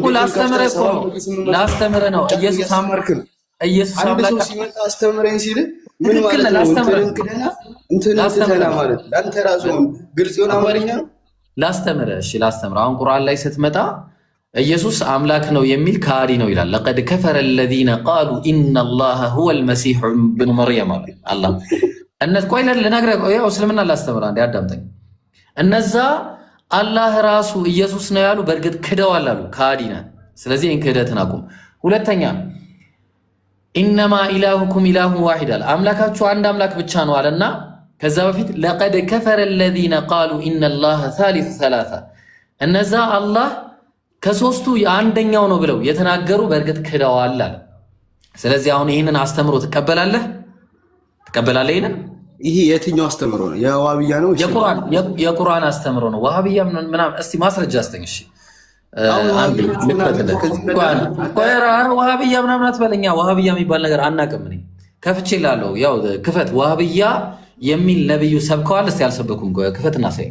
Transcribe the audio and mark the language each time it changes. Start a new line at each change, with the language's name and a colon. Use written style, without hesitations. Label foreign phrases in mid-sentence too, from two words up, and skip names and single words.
Amharic: እኮ ላስተምረ ነው። ኢየሱስ አምላክ ሲመጣ አስተምረኝ ሲል ምን ማለት ነው? እንትን ትተና ማለት ለአንተ ራሱ ግልጽ የሆነ አማርኛ ነው። ላስተምረ አሁን ቁርአን ላይ ስትመጣ ኢየሱስ አምላክ ነው የሚል ከሃዲ ነው ይላል።
Arabic: لقد كفر الذين قالوا ان الله هو المسيح ابن مريم
Amharic: አላህ ቆይ ልነግርህ ያው እስልምና ላስተምር አንዴ አዳምጠኝ። እነዛ አላህ ራሱ ኢየሱስ ነው ያሉ በእርግጥ ክደዋል አሉ፣ ከሃዲ ነህ። ስለዚህ ይህን ክህደትን አቁም። ሁለተኛ
Arabic: إنما إلهكم إله واحد
Amharic: አለ፣ አምላካችሁ አንድ አምላክ ብቻ ነው አለና ከዛ በፊት
Arabic: لقد كفر الذين قالوا ان الله ثالث ثلاثه
Amharic: እነዛ አላህ ከሶስቱ የአንደኛው ነው ብለው የተናገሩ በእርግጥ ክደዋል አለ። ስለዚህ አሁን ይህንን አስተምሮ ትቀበላለህ? ይሄንን ይሄ የትኛው አስተምሮ ነው? የዋሃብያ ነው? የቁርአን አስተምሮ ነው። ዋሃብያ ምናምን እስቲ ማስረጃ አስተኝ። እሺ ዋሃብያ ምናምን አትበለኛ። ዋሃብያ የሚባል ነገር አናውቅም። እኔ ከፍቼ እላለሁ። ያው ክፈት። ዋሃብያ የሚል ነብዩ ሰብከዋል። እስቲ አልሰበኩም። ክፈትና ሳይ